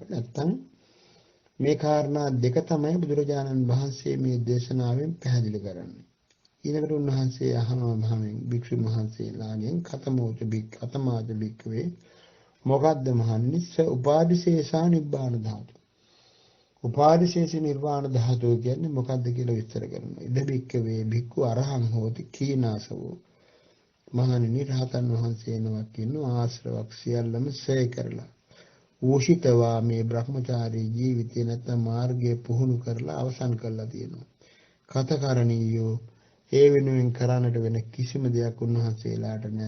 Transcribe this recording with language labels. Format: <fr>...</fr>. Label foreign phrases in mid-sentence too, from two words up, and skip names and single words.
<si>නැත්තම් මේ කාරණා දෙක තමයි බුදුරජාණන් වහන්සේ මේ දේශනාවෙන් පැහැදිලි කරන්නේ. ඊළඟට උන්වහන්සේ අහනවා මහණෙනි භික්ෂුන් වහන්සේලාගෙන්</si> <pi>කතමෝච කතමාච භික්ඛවේ</pi> <si>මොකද්ද මහණෙනි</si> <pi>උපාදිශේෂා නිබ්බාන ධාතු.</pi> <si>උපාදිශේෂ නිර්වාණ ධාතුව කියන්නේ මොකද්ද කියලා විස්තර කරනවා.</si> <pi>ඉද භික්ඛවේ භික්ඛු අරහං හෝති කීනාසවෝ.</pi> <si>මහණෙනි රහතන් වහන්සේ නමක් ඉන්නවා ආශ්‍රවක් සියල්ලම ඡය කරලා ඌෂිතවා මේ බ්‍රහ්මචාරී ජීවිතේ නැත්නම් මාර්ගය පුහුණු කරලා අවසන් කරලා තියෙනවා. කතකරණීයෝ ඒ වෙනුවෙන් කරන්නට වෙන කිසිම දෙයක් උන්වහන්සේලාට නැහැ.</si>